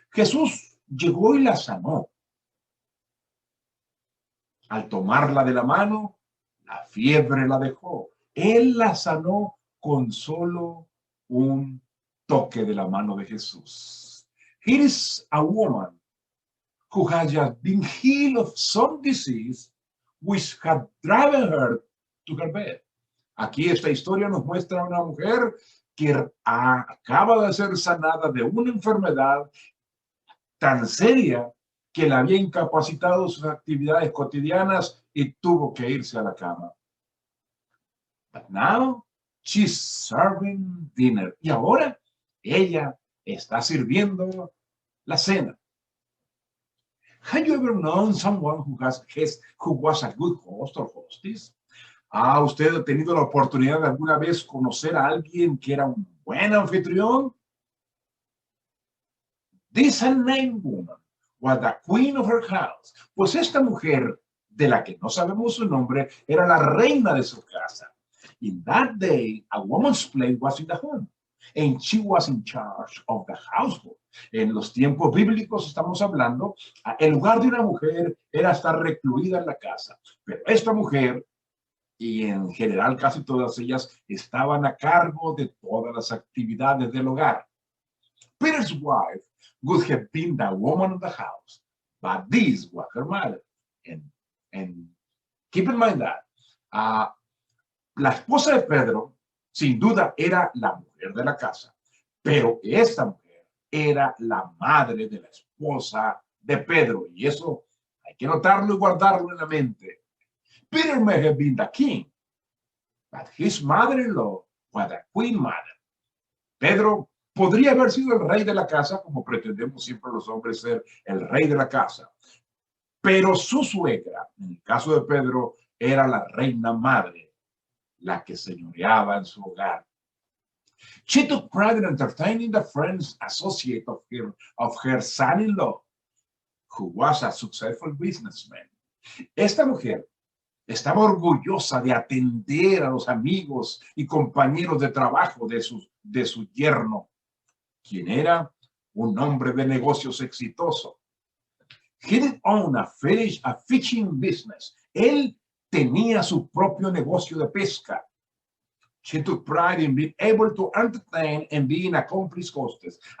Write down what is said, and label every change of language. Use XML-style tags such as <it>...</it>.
<es>Jesús llegó y la sanó. Al tomarla de la mano, la fiebre la dejó. Él la sanó con solo un toque de la mano de Jesús.</es> <en>Here is a woman who has just been healed of some disease which had driven her to her bed.</en> <es>Aquí esta historia nos muestra a una mujer que acaba de ser sanada de una enfermedad tan seria que la había incapacitado sus actividades cotidianas y tuvo que irse a la cama.</es> <en>But now she's serving dinner.</en> <es>Y ahora ella está sirviendo la cena.</es> <en>Have you ever known someone who was a good host or hostess?</en> <es>¿Ha usted tenido la oportunidad de alguna vez conocer a alguien que era un buen anfitrión?</es> <en>This unnamed woman was the queen of her house.</en> <es>Pues esta mujer, de la que no sabemos su nombre, era la reina de su casa.</es> <en>In that day, a woman's place was in the home, and she was in charge of the household.</en> <es>En los tiempos bíblicos estamos hablando, el lugar de una mujer era estar recluida en la casa. Pero esta mujer, y en general casi todas ellas, estaban a cargo de todas las actividades del hogar.</es> <en>Peter's wife would have been the woman of the house, but this was her mother. And keep in mind that</en> <es>la esposa de Pedro, sin duda, era la mujer de la casa, pero esta mujer era la madre de la esposa de Pedro, y eso hay que notarlo y guardarlo en la mente.</es> <en>Peter may have been the king, but his mother-in-law was the queen mother.</en> <es>Pedro podría haber sido el rey de la casa, como pretendemos siempre los hombres ser el rey de la casa, pero su suegra, en el caso de Pedro, era la reina madre, la que señoreaba en su hogar.</es> <en>She took pride in entertaining the friends associate of her son-in-law, who was a successful businessman.</en> <es>Esta mujer estaba orgullosa de atender a los amigos y compañeros de trabajo de su yerno, quien era un hombre de negocios exitoso.</es> <en>He did own a fishing business.</en> <es>Él tenía su propio negocio de pesca.</es> <en>She took pride in being able to entertain and be an accomplished hostess.</en>